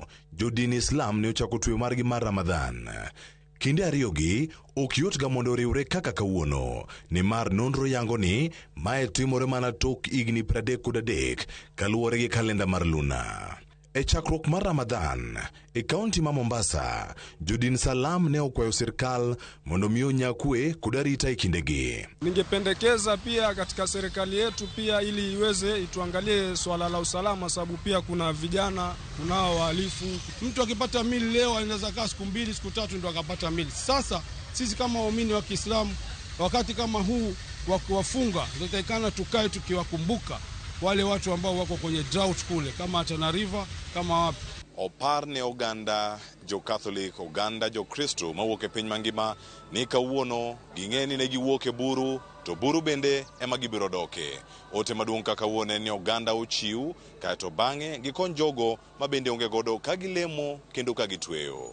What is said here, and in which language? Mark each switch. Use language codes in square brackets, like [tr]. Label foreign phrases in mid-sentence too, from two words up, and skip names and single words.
[luo] Jodin Islam ne ochako tweyo margi mar Ramadhan. Kinde ariyogi ok yot ga mondo riwre kaka kawuono, ni mar nonro yango ni mae timore mana tok igni 33 kaluwore gi kalenda mar Luna. E chakruok mar Ramadhan, e kaunti ma Mombasa, Jodin Salam ne okwayo serikal mondo miyo nyakwe kudarita ikindegi. [sw] Ningependekeza pia katika serikali yetu pia ili iweze ituangalie swala la usalama, sababu pia kuna vijana, kunao wahalifu. Mtu akipata mili leo anaweza kaa siku 2 siku 3 ndio akapata mili. Sasa sisi kama waumini wa Kiislamu wakati kama huu wa kuwafunga tunatakikana tukae tukiwakumbuka wale watu ambao wako kwenye drought kule kama Tana River kama wapi. [luo] Opar ne oganda Jo-Catholic, oganda Jokristo mawuok e piny mangima ni kawuono ging'eni ne giwuok e buru, to buru bende ema gibiro doke. Ote maduong' ka kawuono ni oganda ochiw kaeto bang'e gikony jogo ma bende onge godo ka gilemo kendo ka gitweyo.